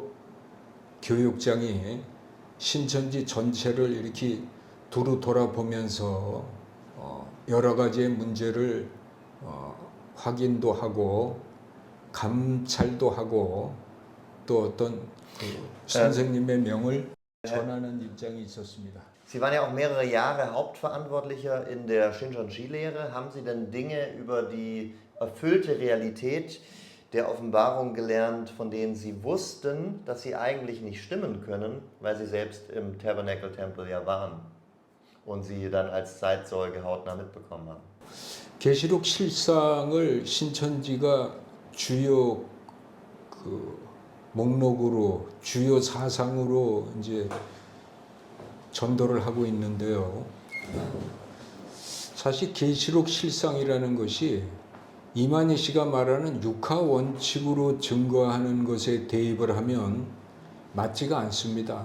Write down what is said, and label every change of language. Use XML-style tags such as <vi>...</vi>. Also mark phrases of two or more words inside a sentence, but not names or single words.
<ko>교육장이 신천지 전체를 이렇게 두루 돌아보면서 여러 가지의 문제를 확인도 하고 감찰도 하고 또 어떤 선생님의 명을 전하는 입장이 있었습니다.</ko> <de>Sie waren ja auch mehrere Jahre Hauptverantwortlicher in der Shincheonji-Lehre. Haben Sie denn Dinge über die erfüllte Realität der Offenbarung gelernt, von denen Sie wussten, dass sie eigentlich nicht stimmen können, weil Sie selbst im Tabernacle-Tempel ja waren und Sie dann als Zeitzeuge hautnah mitbekommen haben?</de> <ko>계시록 실상을 신천지가 주요 목록으로 주요 사상으로 이제 전도를 하고 있는데요. 사실 계시록 실상이라는 것이 이만희 씨가 말하는 육하 원칙으로 증거하는 것에 대입을 하면 맞지가 않습니다.</ko>